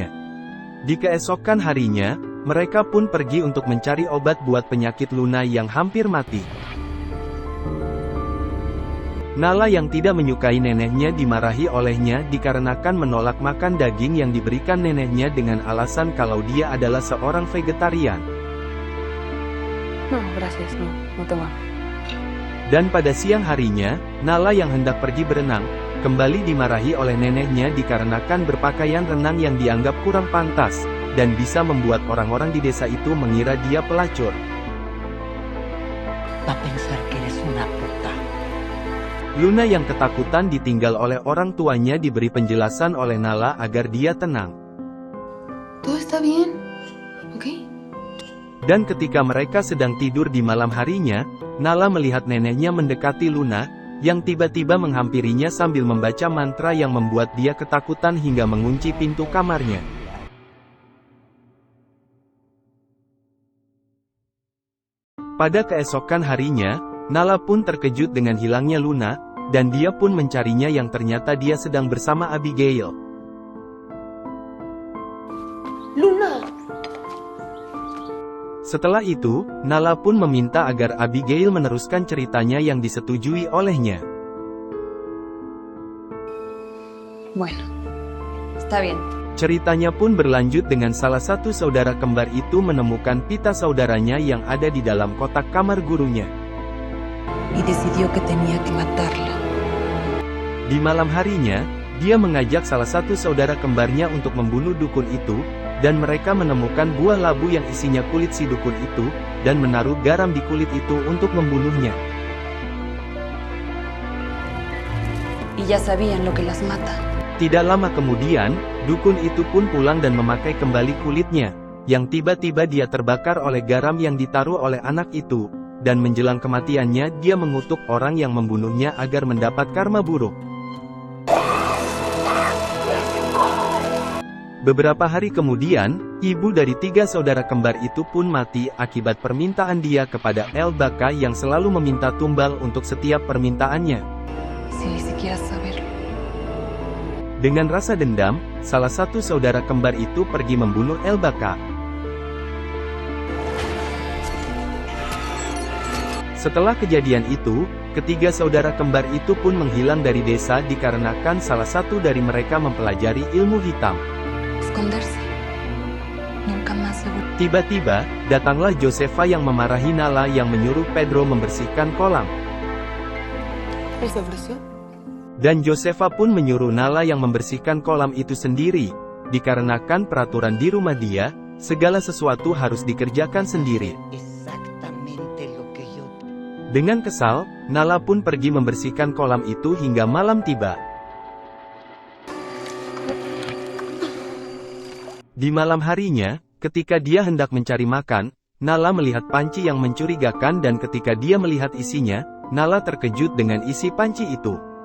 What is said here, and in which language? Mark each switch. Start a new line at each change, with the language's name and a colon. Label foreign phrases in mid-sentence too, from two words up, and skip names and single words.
Indonesian: Di keesokan harinya, mereka pun pergi untuk mencari obat buat penyakit Luna yang hampir mati. Nala yang tidak menyukai neneknya dimarahi olehnya dikarenakan menolak makan daging yang diberikan neneknya dengan alasan kalau dia adalah seorang vegetarian.
Spanish: No, gracias, no tengo hambre.
Indonesian: Dan pada siang harinya, Nala yang hendak pergi berenang, kembali dimarahi oleh neneknya dikarenakan berpakaian renang yang dianggap kurang pantas, dan bisa membuat orang-orang di desa itu mengira dia pelacur.
Spanish: Va a pensar que eres una puta.
Indonesian: Luna yang ketakutan ditinggal oleh orang tuanya diberi penjelasan oleh Nala agar dia tenang.
Spanish: Todo está bien, ¿ok?
Indonesian: Dan ketika mereka sedang tidur di malam harinya, Nala melihat neneknya mendekati Luna, yang tiba-tiba menghampirinya sambil membaca mantra yang membuat dia ketakutan hingga mengunci pintu kamarnya. Pada keesokan harinya, Nala pun terkejut dengan hilangnya Luna, dan dia pun mencarinya yang ternyata dia sedang bersama Abigail. Luna! Setelah itu, Nala pun meminta agar Abigail meneruskan ceritanya yang disetujui olehnya.
Spanish: Bueno, está bien.
Indonesian: Ceritanya pun berlanjut dengan salah satu saudara kembar itu menemukan pita saudaranya yang ada di dalam kotak kamar gurunya.
Spanish: Y decidió que tenía que matarla.
Indonesian: Di malam harinya, dia mengajak salah satu saudara kembarnya untuk membunuh dukun itu, dan mereka menemukan buah labu yang isinya kulit si dukun itu, dan menaruh garam di kulit itu untuk membunuhnya.
Spanish: Y ya sabían lo que las mata.
Indonesian: Tidak lama kemudian, dukun itu pun pulang dan memakai kembali kulitnya, yang tiba-tiba dia terbakar oleh garam yang ditaruh oleh anak itu, dan menjelang kematiannya dia mengutuk orang yang membunuhnya agar mendapat karma buruk. Beberapa hari kemudian, ibu dari 3 saudara kembar itu pun mati akibat permintaan dia kepada El Baka yang selalu meminta tumbal untuk setiap permintaannya.
Spanish: Sin ni siquiera saberlo.
Indonesian: Dengan rasa dendam, salah satu saudara kembar itu pergi membunuh El Baka. Setelah kejadian itu, ketiga saudara kembar itu pun menghilang dari desa dikarenakan salah satu dari mereka mempelajari ilmu hitam.
Spanish: Esconderse. Nunca más seguro.
Indonesian: Tiba-tiba, datanglah Josefa yang memarahi Nala yang menyuruh Pedro membersihkan kolam.
Spanish: ¿Él se ofreció?
Indonesian: Dan Josefa pun menyuruh Nala yang membersihkan kolam itu sendiri, dikarenakan peraturan di rumah dia, segala sesuatu harus dikerjakan sendiri.
Spanish: Exactamente lo que yo...
Indonesian: Dengan kesal, Nala pun pergi membersihkan kolam itu hingga malam tiba. Di malam harinya, ketika dia hendak mencari makan, Nala melihat panci yang mencurigakan dan ketika dia melihat isinya, Nala terkejut dengan isi panci itu.